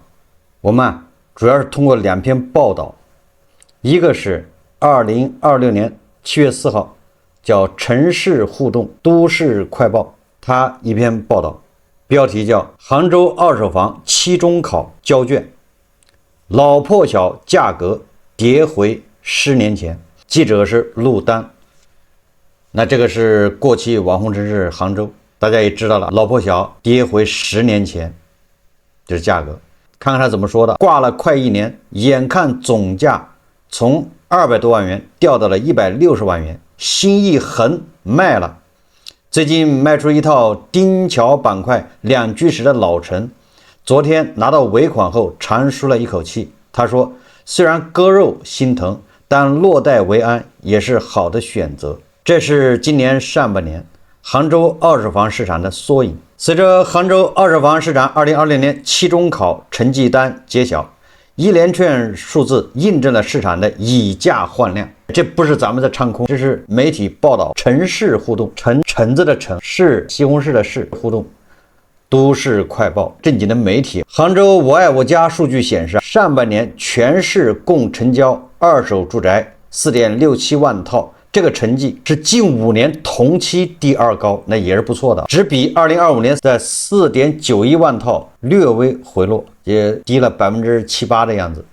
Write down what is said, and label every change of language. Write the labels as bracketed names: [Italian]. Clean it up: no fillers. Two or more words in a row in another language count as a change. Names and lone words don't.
[Chinese] 我們主要是通過2篇報道，一個是2026年7月4號叫城市互動都市快報，它一篇報道，標題叫杭州二手房期中考交卷，老破小價格跌回10年前。記者是陸丹。那這個是過氣網紅城市杭州，大家也知道了，老破小跌回10年前，這是價格。看看他怎麼說的，掛了快1年，眼看總價從200多萬元掉到了160萬元，心一橫賣了。最近賣出一套丁橋板塊2居室的老城，昨天拿到尾款後長舒了一口氣。他說，雖然割肉心疼，但落袋為安也是好的選擇。這是今年上半年杭州二手房市場的縮影。隨着杭州二手房市場2020年期中考成績單揭曉，一連串數字印證了市場的以價換量。這不是咱們的唱空，這是媒體報道。城市互動，橙子的橙，是西紅柿的柿，互動都市快報，正经的媒体。杭州我爱我家数据顯示，上半年全市共成交二手住宅 4.67 萬套，這個成績是近5年同期第2高，那也是不錯的，只比2025年在 4.91 萬套略微回落，也低了7-8%的樣子。